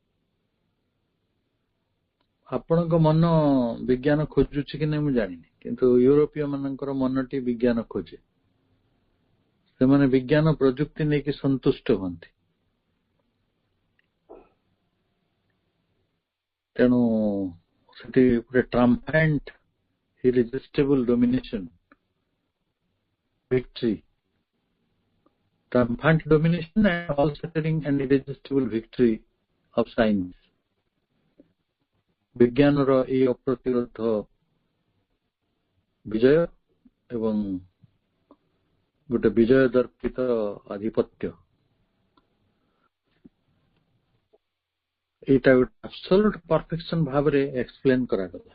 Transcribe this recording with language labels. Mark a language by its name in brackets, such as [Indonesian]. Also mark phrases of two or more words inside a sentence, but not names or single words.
[Odia] ଆପଣଙ୍କ ମନ ବିଜ୍ଞାନ ଖୋଜୁଛି କି ନାହିଁ ମୁଁ ଜାଣିନି, କିନ୍ତୁ ୟୁରୋପୀୟ ମାନଙ୍କର ମନଟି ବିଜ୍ଞାନ ଖୋଜେ। ସେମାନେ ବିଜ୍ଞାନ ପ୍ରଯୁକ୍ତି ନେଇକି ସନ୍ତୁଷ୍ଟ ହୁଅନ୍ତି। ତେଣୁ ସେଠି ଗୋଟେ [English] ଟ୍ରାମ୍ପାଣ୍ଟ irresistible domination, victory, triumphant domination and all-shattering and irresistible victory of science. [Odia] ବିଜ୍ଞାନର ଏହି ଅପ୍ରତିରୋଧ ବିଜୟ ଏବଂ ଗୋଟେ ବିଜୟ ଦର୍ପିତ ଆଧିପତ୍ୟ, ଏଇଟା ଗୋଟେ [English] absolute perfection [Odia] ଭାବରେ ଏକ୍ସପ୍ଲେନ କରାଗଲା।